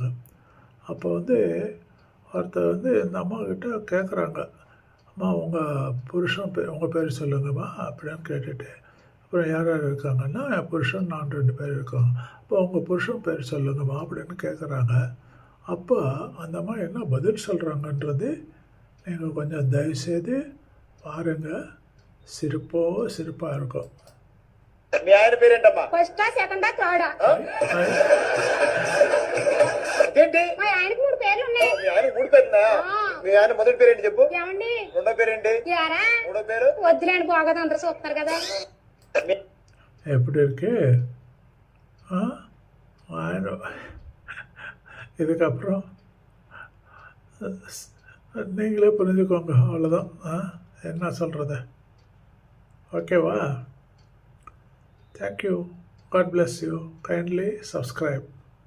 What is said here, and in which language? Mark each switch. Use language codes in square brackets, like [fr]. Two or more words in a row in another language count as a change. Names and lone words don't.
[ta] அப்போ வந்து ஒருத்தர் வந்து இந்த அம்மா கிட்ட கேட்குறாங்க, அம்மா உங்கள் பேர் சொல்லுங்கம்மா அப்படின்னு கேட்டுட்டு, அப்புறம் யார் யார் இருக்காங்கன்னா என் புருஷன் நான் 2 பேர் இருக்கோம். அப்போ உங்கள் புருஷன் பேர் சொல்லுங்கம்மா அப்படின்னு கேட்குறாங்க. அப்போ அந்த அம்மா என்ன பதில் சொல்கிறாங்கன்றது நீங்கள் கொஞ்சம் தயவுசெய்து பாருங்கள். சிரிப்பாக இருக்கும். [te] మీ ఆయన పేరేంటమ్మా? ఫస్టా సెకండా థర్డా? ఏంటి? మా ఆయనకి 3 పేర్లు ఉన్నాయి. మీ ఆయన 3 పేర్లున్నా? మీ ఆయన మొదటి పేరేంటి చెప్పు? ఏమండి? రెండో పేరేంటి? యారా? మూడో పేరు? వద్దులేండి, బాగోదు, అందరూ చూస్తారు కదా. [ta] எப்படி இருக்கு இதுக்கப்புறம் நீங்களே புரிஞ்சுக்கோங்க, அவ்வளோதான். என்ன சொல்கிறது? ஓகேவா? [en] Thank you. God bless you. Kindly subscribe.